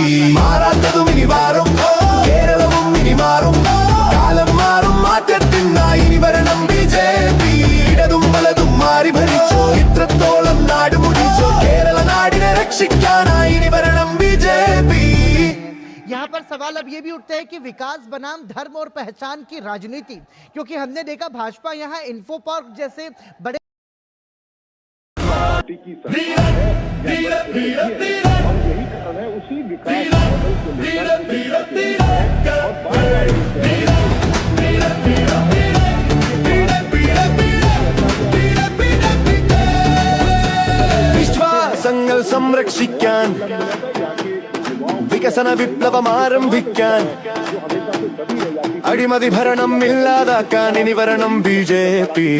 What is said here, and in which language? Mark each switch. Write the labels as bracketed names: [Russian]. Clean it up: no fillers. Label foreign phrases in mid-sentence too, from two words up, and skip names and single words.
[Malayalam] മാറാത്തതും ഇനി മാറും, കേരളവും ഇനി മാറും, കാലം മാറും മാറ്റത്തിനായി ഇനി വരണം ബിജെപി. ഇടതും വലതും മാറി ഭരിച്ചു ഇത്രത്തോളം നാട് മുടിച്ചു കേരള നാടിനെ രക്ഷിക്കാനായി ഇനി വരണം ബിജെപി. [Hindi] यहाँ पर सवाल अब ये भी उठते हैं कि विकास बनाम धर्म और पहचान की राजनीति, क्योंकि हमने देखा भाजपा यहाँ इन्फो पार्क जैसे बड़े पार्टी की सरकार है और यही कारण है उसी विकास मॉडल को लेकर और [Malayalam] വിശ്വാസങ്ങൾ വികസന വിപ്ലവം ആരംഭിക്കാൻ അഴിമതി ഭരണം ഇല്ലാതാക്കാൻ ഇനി വരണം BJP.